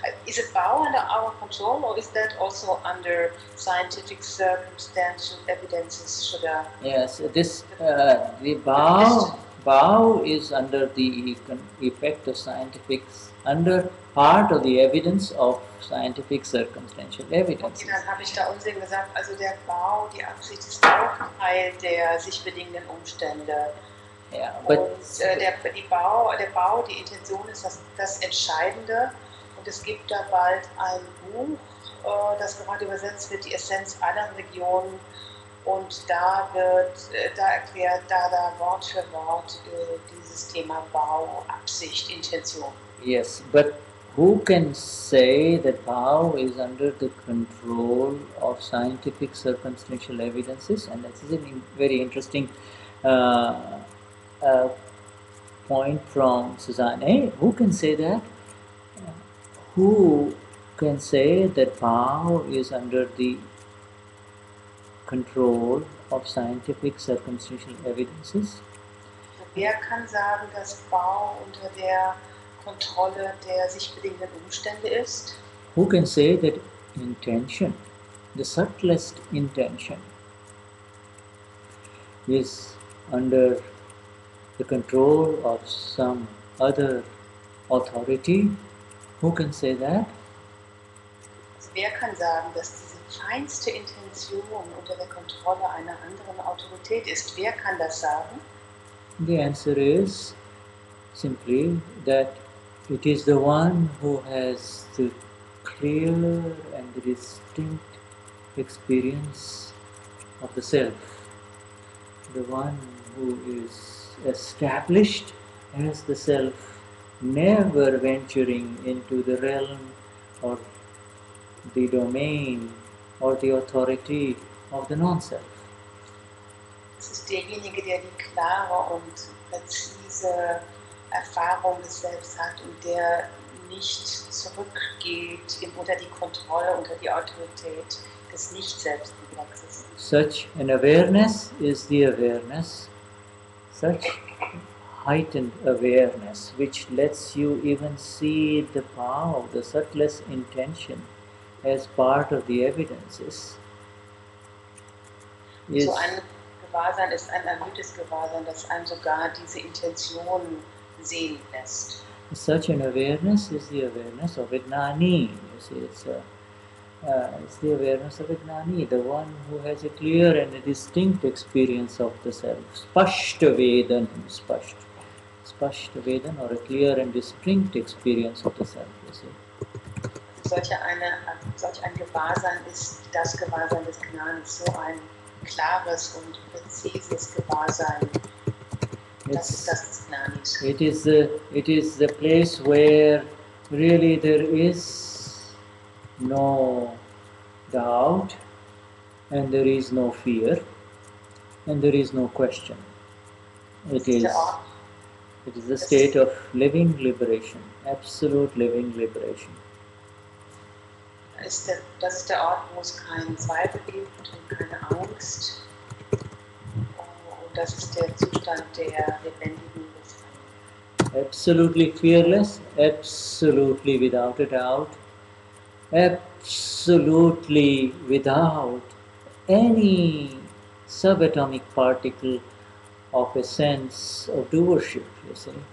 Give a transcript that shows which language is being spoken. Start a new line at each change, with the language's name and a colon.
English: Is it Bau under our control, or is that also under scientific circumstantial evidences? Yes, this the Bau is under the effect of under part of the evidence of scientific circumstantial evidence.
German: Okay, dann habe ich da Unsinn gesagt. Also der Bau, die Absicht ist auch Teil der sich bedingenden Umstände.
English: Yeah, but
German: der Bau, die Intention ist das Entscheidende, und es gibt da bald ein Buch, das gerade übersetzt wird, die Essenz aller Religionen, und da erklärt da Wort für Wort dieses Thema Bau, Absicht, Intention.
English: Yes, but who can say that Bhav is under the control of scientific circumstantial evidences? And that is a very interesting point from Suzanne. Who can say that? Who can say that Bhav is under the control of scientific circumstantial evidences?
German: Wer kann sagen, dass Bau unter der Kontrolle der sich bedingenden Umstände ist?
English: Who can say that intention, the subtlest intention, is under the control of some other authority? Who can say that?
German: Also wer kann sagen, dass diese feinste Intention unter der Kontrolle einer anderen Autorität ist? Wer kann das sagen?
English: The answer is simply that it is the one who has the clear and the distinct experience of the self, the one who is established as the self, never venturing into the realm or the domain or the authority of the non-self.
German: Es ist derjenige, der die klare und präzise Erfahrung des Selbst hat und der nicht zurückgeht unter die Kontrolle, unter die Autorität des Nicht-Selbstkomplexes.
English: Such an awareness is the awareness, such heightened awareness, which lets you even see the power, the subtlest intention as part of the evidences.
German: So ein Gewahrsein ist ein erhöhtes Gewahrsein, das einem sogar diese Intention sehen lässt.
English: Such an awareness is the awareness of a Gnani. You see, it's It's the awareness of a Gnani, the one who has a clear and a distinct experience of the self. Spashta Vedan, Spashta. Spashta Vedan, or a clear and distinct experience of the self, you see.
German: Solch ein Gewahrsein ist das Gewahrsein des Gnanis, so ein klares und präzises Gewahrsein. Das ist das des Gnanis.
English: It is the place where really there is no doubt, and there is no fear, and there is no question. It is the state of living liberation, absolute living liberation.
German: Das ist der Ort, wo es keinen Zweifel gibt und keine Angst. Und das ist der Zustand der lebendigen Befreiung.
English: Absolutely fearless, absolutely without a doubt, absolutely without any subatomic particle of a sense of doership, you see.